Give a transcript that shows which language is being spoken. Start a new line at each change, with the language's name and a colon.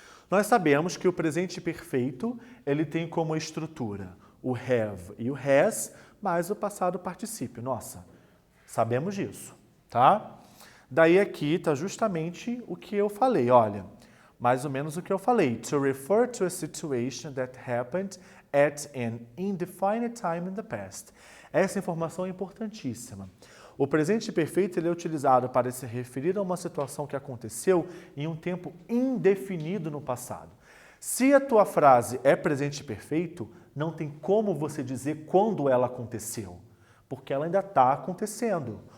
Portuguese: Nós sabemos que o presente perfeito, ele tem como estrutura o have e o has, mais o passado particípio. Nossa, sabemos disso, tá? Daí aqui está justamente o que eu falei, olha, mais ou menos o que eu falei.
English: To refer to a situation that happened at an indefinite time in the past.
Portuguese: Essa informação é importantíssima. O presente perfeito ele é utilizado para se referir a uma situação que aconteceu em um tempo indefinido no passado. Se a tua frase é presente perfeito, não tem como você dizer quando ela aconteceu, porque ela ainda está acontecendo.